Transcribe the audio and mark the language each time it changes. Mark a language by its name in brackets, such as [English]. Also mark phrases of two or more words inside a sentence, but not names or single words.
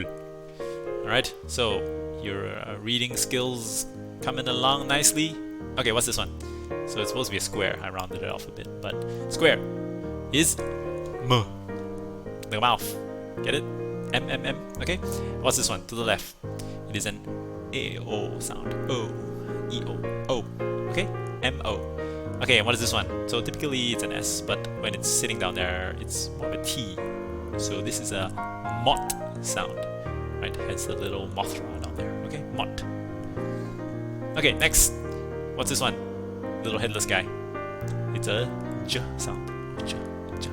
[English] Alright, so your reading skills coming along nicely. Okay, what's this one? So it's supposed to be a square. I rounded it off a bit, but square is M. The mouth. Get it? M, M, M. Okay? What's this one? To the left. It is an A-O sound. O. E-O. O. Okay? M-O. Okay, and what is this one? So typically it's an S, but when it's sitting down there, it's more of a T. So this is a mot sound. Right? Hence the little Mothra down there. Okay? Mot. Okay, next. What's this one? Little headless guy. It's a J sound. J. J.